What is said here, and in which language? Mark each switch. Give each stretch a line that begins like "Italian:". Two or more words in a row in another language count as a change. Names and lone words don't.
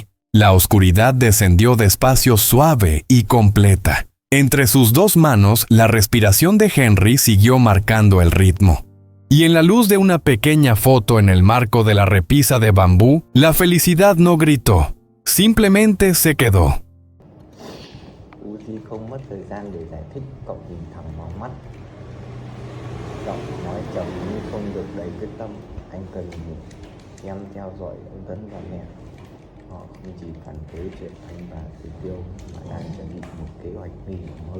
Spanish: La oscuridad descendió despacio, suave y completa. Entre sus dos manos, la respiración de Henry siguió marcando el ritmo. Y en la luz de una pequeña foto en el marco de la repisa de bambú, la felicidad no gritó, simplemente se quedó.
Vietnamese: Uzi không mất thời gian để giải thích, cậu nhìn thẳng vào mắt. Giọng nói trầm như không được đầy quyết tâm. Anh cần một em theo dõi ông Tấn và mẹ. Họ không chỉ phản đối chuyện anh và Tử Tiêu mà đang chuẩn bị một kế hoạch nguy hiểm hơn.